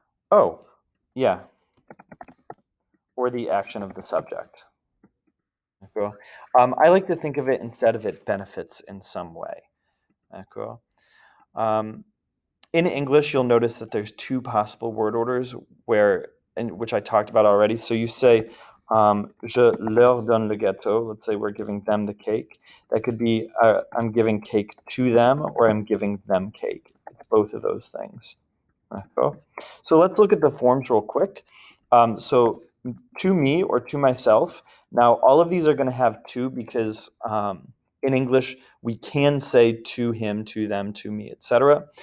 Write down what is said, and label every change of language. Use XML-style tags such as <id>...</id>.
<en>Oh, yeah, or the action of the subject. Cool. I like to think of it instead of it benefits in some way. Cool. In English, you'll notice that there's two possible word orders which I talked about already. So you say,</en> <fr>je leur donne le gâteau.</fr> <en>Let's say we're giving them the cake. That could be, I'm giving cake to them, or I'm giving them cake. It's both of those things. So let's look at the forms real quick. So to me or to myself. Now, all of these are going to have to because in English, we can say to him, to them, to me, etc.</en>